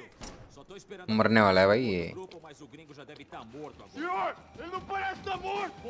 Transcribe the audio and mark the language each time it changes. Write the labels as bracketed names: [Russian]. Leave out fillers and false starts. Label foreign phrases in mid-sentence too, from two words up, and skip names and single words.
[Portuguese] Só tô esperando [Hindi] मरने वाला है भाई ये. [Portuguese] grupo, mas o gringo já deve estar morto agora. Senhor, ele não parece estar morto!